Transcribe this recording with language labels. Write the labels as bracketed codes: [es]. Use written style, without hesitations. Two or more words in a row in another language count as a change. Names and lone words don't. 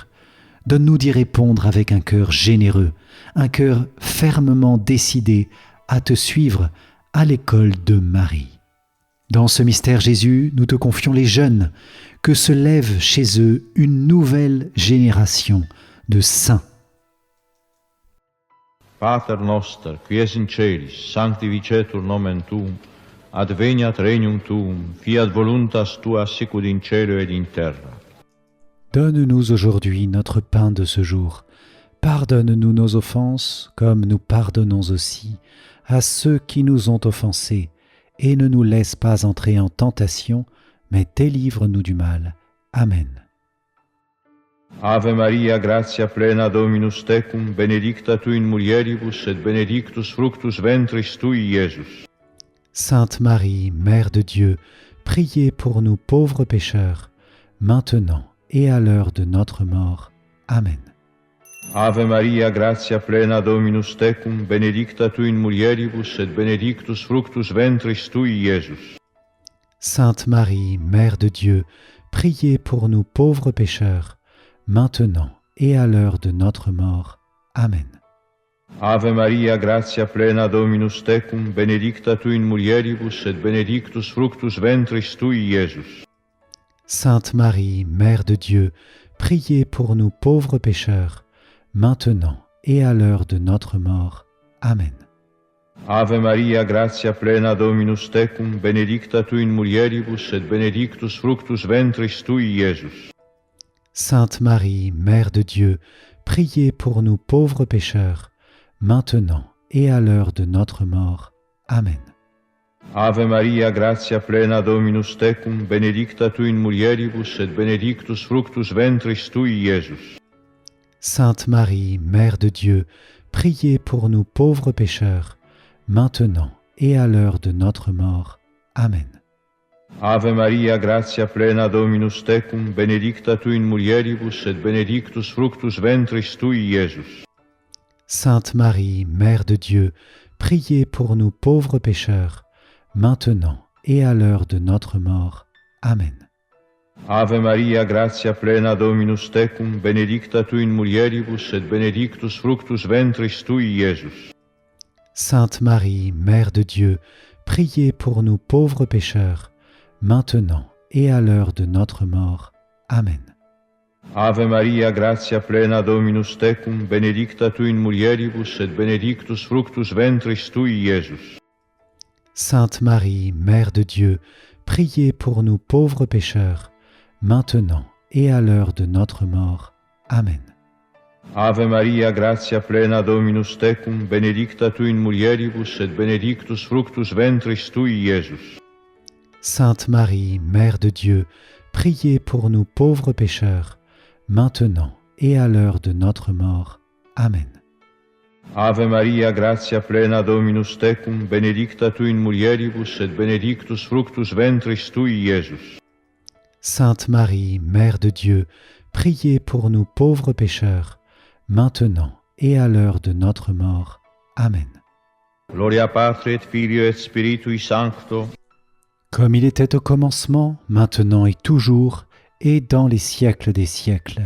[fr] Donne-nous d'y répondre avec un cœur généreux, un cœur fermement décidé à te suivre à l'école de Marie. Dans ce mystère Jésus, nous te confions les jeunes, que se lève chez eux une nouvelle génération de saints. [la] Pater noster, qui es in celis, sanctificetur nomen tuum, adveniat regnum tuum, fiat voluntas tua sicut in cielo et in terra. [fr] Donne-nous aujourd'hui notre pain de ce jour. Pardonne-nous nos offenses, comme nous pardonnons aussi à ceux qui nous ont offensés, et ne nous laisse pas entrer en tentation, mais délivre-nous du mal. Amen. [la] Ave Maria, gratia plena Dominus tecum, benedicta tu in mulieribus, et benedictus fructus ventris tui, Iesus. [fr] Sainte Marie, Mère de Dieu, priez pour nous pauvres pécheurs, maintenant et à l'heure de notre mort. Amen. [la] Ave Maria, gratia plena Dominus tecum, benedicta tu in mulieribus, et benedictus fructus ventris tui, Iesus. [fr] Sainte Marie, Mère de Dieu, priez pour nous pauvres pécheurs, maintenant et à l'heure de notre mort. Amen. [la] Ave Maria, gratia plena Dominus tecum, benedicta tu in mulieribus, et benedictus fructus ventris tui, Iesus. [fr] Sainte Marie, Mère de Dieu, priez pour nous pauvres pécheurs, maintenant et à l'heure de notre mort. Amen. [la] Ave Maria, gratia plena Dominus tecum, benedicta tu in mulieribus, et benedictus fructus ventris tui, Iesus. [fr] Sainte Marie, Mère de Dieu, priez pour nous pauvres pécheurs, maintenant et à l'heure de notre mort. Amen. [la] Ave Maria, gratia plena Dominus tecum, benedicta tu in mulieribus, et benedictus fructus ventris tui, Iesus. [fr] Sainte Marie, Mère de Dieu, priez pour nous pauvres pécheurs, maintenant et à l'heure de notre mort. Amen. [la] Ave Maria, gratia plena Dominus tecum, benedicta tu in mulieribus et benedictus fructus ventris tui, Iesus. [fr] Sainte Marie, Mère de Dieu, priez pour nous pauvres pécheurs, maintenant et à l'heure de notre mort. Amen. [la] Ave Maria, gratia plena Dominus tecum, benedicta tu in mulieribus et benedictus fructus ventris tui, Iesus. [fr] Sainte Marie, Mère de Dieu, priez pour nous pauvres pécheurs, maintenant et à l'heure de notre mort. Amen. [la] Ave Maria, gratia plena Dominus tecum, benedicta tu in mulieribus et benedictus fructus ventris tui, Iesus. [fr] Sainte Marie, Mère de Dieu, priez pour nous pauvres pécheurs, maintenant et à l'heure de notre mort. Amen. [la] Ave Maria, gratia plena Dominus tecum, benedicta tu in mulieribus et benedictus fructus ventris tui, Iesus. [fr] Sainte Marie, Mère de Dieu, priez pour nous pauvres pécheurs, maintenant et à l'heure de notre mort. Amen. [la] Ave Maria, gratia plena Dominus tecum, benedicta tu in mulieribus et benedictus fructus ventris tui, Iesus. [fr] Sainte Marie, Mère de Dieu, priez pour nous pauvres pécheurs, maintenant et à l'heure de notre mort. Amen. [la] Gloria Patri et Filio et Spiritui Sancto, [fr] comme il était au commencement, maintenant et toujours, et dans les siècles des siècles.